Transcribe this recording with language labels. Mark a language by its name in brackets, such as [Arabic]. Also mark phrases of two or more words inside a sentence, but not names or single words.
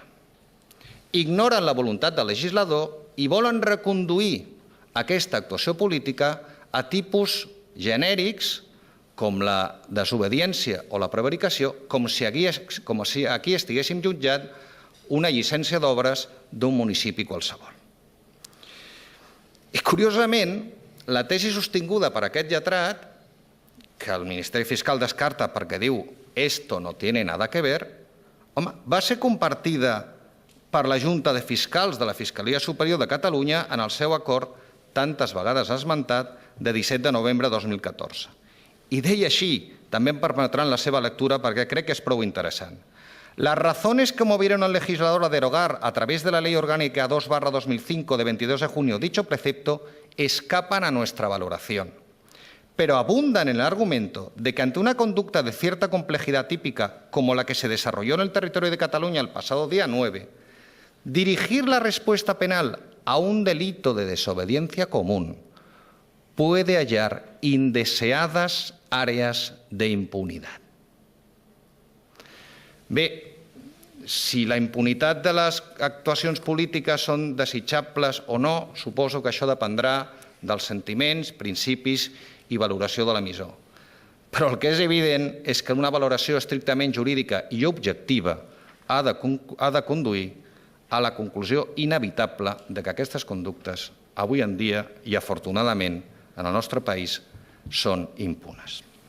[Catalan] Ignoren la voluntat del legislador i volen reconduir aquesta actuació política a tipus genèrics com la desobediència o la prevaricació, com si aquí estiguéssim jutjant una llicència d'obres d'un municipi qualsevol. I, curiosament, la tesi sostinguda per aquest lletrat, que el Ministeri Fiscal descarta perquè diu [Spanish] «esto no tiene nada que ver», [Catalan] va ser compartida per la Junta de Fiscals de la Fiscalia Superior de Catalunya en el seu acord, tantes vegades esmentat, de 17 de novembre de 2014. I deia així, també em permetran la seva lectura perquè crec que és prou interessant. [Spanish] Las razones que movieron al legislador a derogar a través de la Ley Orgánica 2/2005 de 22 de junio dicho precepto escapan a nuestra valoración, pero abundan en el argumento de que ante una conducta de cierta complejidad típica como la que se desarrolló en el territorio de Cataluña el pasado día 9, dirigir la respuesta penal a un delito de desobediencia común puede hallar indeseadas áreas de impunidad. [Catalan] Bé, si la impunitat de les actuacions polítiques són desitjables o no, suposo que això dependrà dels sentiments, principis i valoració de l'emissor. Però el que és evident és que una valoració estrictament jurídica i objectiva ha de conduir a la conclusió inevitable de que aquestes conductes, avui en dia i afortunadament en el nostre país, són impunes.